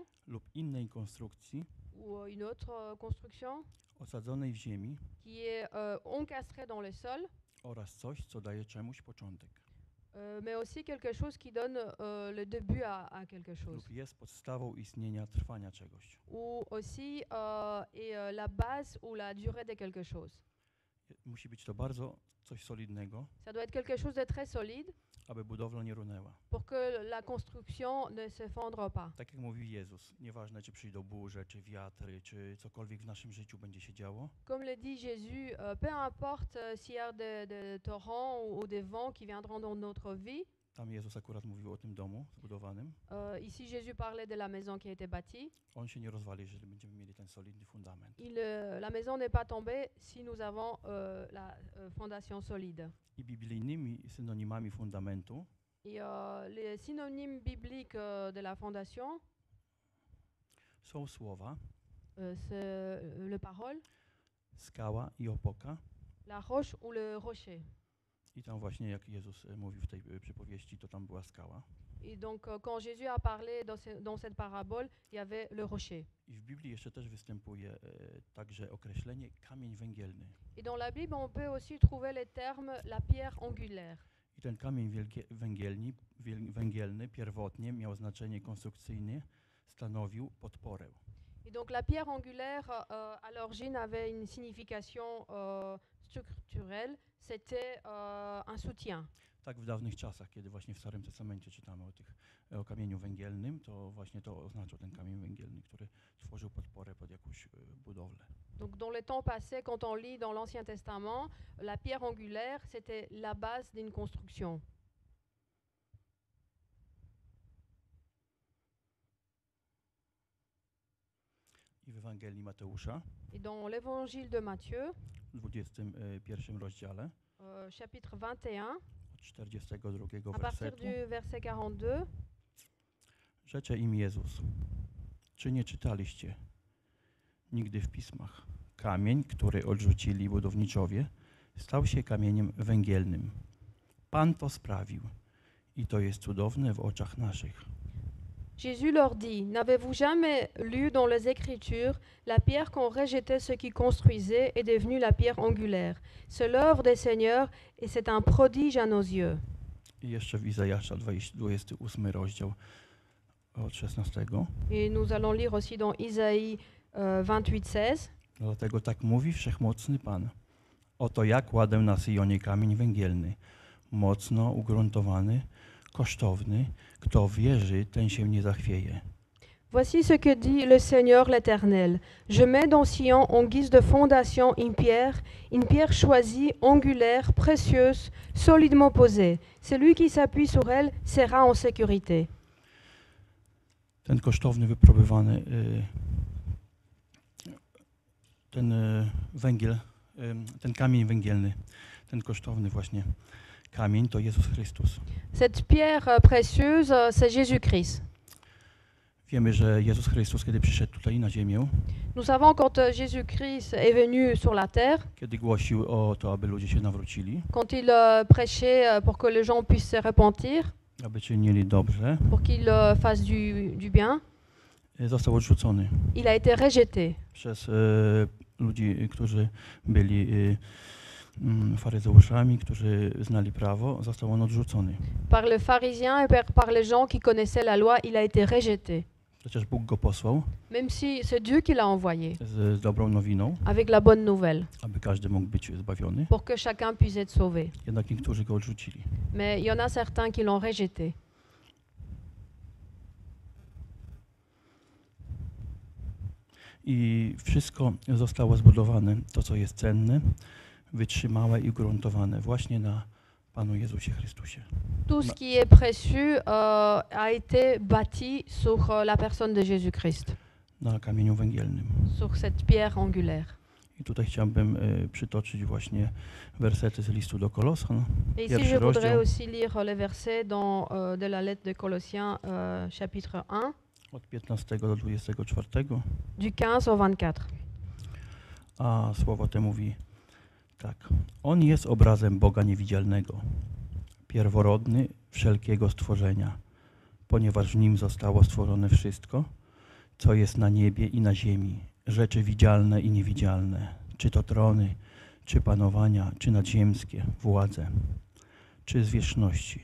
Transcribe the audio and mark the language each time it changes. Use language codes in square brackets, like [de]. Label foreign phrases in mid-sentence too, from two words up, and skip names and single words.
[pl] lub innej konstrukcji [fr] ou une autre construction [pl] osadzonej w ziemi [fr] qui est encastrée dans le sol, [pl] oraz coś, co daje czemuś początek [fr] mais aussi quelque chose qui donne le début à quelque chose. [pl] lub jest podstawą istnienia trwania czegoś. [fr] Ou aussi est la base ou la durée de quelque chose. [pl] Musi być to bardzo coś solidnego, [fr] Ça doit être quelque chose de très solide [pl] aby budowla nie runęła. [fr] pour que la construction ne s'effondre pas. [pl] Tak jak mówił Jezus, nieważne czy przyjdą burze, czy wiatry, czy cokolwiek w naszym życiu będzie się działo, [fr] Comme le dit Jésus, peu importe s'il y a des torrents ou des vents qui viendront dans notre vie, [pl] Tam Jezus akurat mówił o tym domu zbudowanym. [fr] Ici, Jésus parlait de la maison qui a été bâtie. [pl] On się nie rozwali, jeżeli będziemy mieli ten solidny fundament. [fr] La maison n'est pas tombée si nous avons la fondation solide. [pl] I biblijnymi synonimami fundamentu [fr] Et les synonymes bibliques de la fondation, [pl] są słowa [fr] c'est le parole, [pl] skała i opoka. [fr] la roche ou le rocher. [pl] I tam właśnie jak Jezus mówił w tej przypowieści, to tam była skała. [fr] Et donc, quand Jésus a parlé dans cette parabole, il y avait le rocher. [pl] I w Biblii jeszcze też występuje także określenie kamień węgielny. [fr] Et dans la Bible, on peut aussi trouver les termes la pierre angulaire. I ten kamień węgielny pierwotnie miał znaczenie konstrukcyjne, stanowił podporę. Et donc, la pierre angulaire, à l'origine, avait une signification structurelle. C'était un soutien. [pl] Tak w dawnych czasach, kiedy właśnie w Starym Testamencie czytamy o kamieniu węgielnym, to właśnie to oznaczał ten kamień węgielny, który tworzył podporę pod jakąś budowlę. [fr] Donc, dans les temps passés, quand on lit dans l'Ancien Testament, la pierre angulaire, c'était la base d'une construction. [pl] I w Ewangelii Mateusza, [fr] Et dans l'évangile de Matthieu, [pl] w 21 rozdziale, [fr] chapitre 21, [pl] od 42 [fr] à partir [pl] wersetu, [fr] du verset 42, [pl] rzecze im Jezus: czy nie czytaliście nigdy w pismach? Kamień, który odrzucili budowniczowie, stał się kamieniem węgielnym. Pan to sprawił i to jest cudowne w oczach naszych. [fr] Jésus leur dit, n'avez-vous jamais lu dans les Écritures, la pierre qu'ont rejetée ceux qui construisaient est devenue la pierre angulaire. C'est l'œuvre des Seigneurs et c'est un prodige à nos yeux. [pl] I jeszcze w Izajasza 28 rozdział od 16. [fr] Et nous allons lire aussi dans Isaïe 28:16. [pl] Dlatego tak mówi Wszechmocny Pan. Oto ja kładę na Syjonie kamień węgielny, mocno ugruntowany, kosztowny. Kto wierzy, ten się nie zachwieje. [fr] Voici ce que dit le Seigneur l'Éternel. Je mets dans Sion en guise de fondation une pierre choisie, angulaire, précieuse, solidement posée. Celui qui s'appuie sur elle sera en sécurité. [pl] Ten kosztowny, wypróbowany, ten węgiel, ten kamień węgielny, ten kosztowny właśnie kamień to Jezus Chrystus. [fr] Cette pierre précieuse, c'est Jésus-Christ. [pl] Wiemy, że Jezus Chrystus, kiedy przyszedł tutaj na ziemię, [fr] Nous savons quand Jésus-Christ est venu sur la terre, [pl] kiedy głosił o to, aby ludzie się nawrócili, [fr] quand il prêchait pour que les gens puissent se repentir, [pl] aby czynili dobrze, [fr] pour qu'ils fassent du bien, [pl] został odrzucony [fr] il a été rejeté [pl] przez ludzi, którzy byli faryzeuszami, którzy znali prawo. Został on odrzucony. [fr] par les pharisiens et par les gens qui connaissaient la loi, il a été rejeté. [pl] Przecież Bóg go posłał [fr] Même si c'est Dieu qui l'a envoyé [pl] z dobrą nowiną, [fr] avec la bonne nouvelle, [pl] aby każdy mógł być zbawiony. [fr] pour que chacun puisse être sauvé. [pl] Jednak niektórzy go odrzucili. [fr] Mais il y en a certains qui l'ont rejeté. [pl] I wszystko zostało zbudowane, to co jest cenne, wytrzymałe i ugruntowane właśnie na Panu Jezusie Chrystusie. [fr] Tout ce qui est précieux a été bâti sur la personne de Jésus-Christ, [pl] Na kamieniu węgielnym. [fr] sur cette pierre angulaire. [pl] I tutaj chciałbym przytoczyć właśnie wersety z listu do Kolosan. [fr] Et ici, [pl] Pierwszy [fr] je voudrais [pl] rozdział, [fr] aussi lire les versets de la lettre de Colossiens, chapitre 1, [pl] od 15 do 24. [fr] du 15 au 24. [pl] A słowo te mówi tak. On jest obrazem Boga niewidzialnego, pierworodny wszelkiego stworzenia, ponieważ w nim zostało stworzone wszystko, co jest na niebie i na ziemi, rzeczy widzialne i niewidzialne, czy to trony, czy panowania, czy nadziemskie, władze, czy zwierzchności.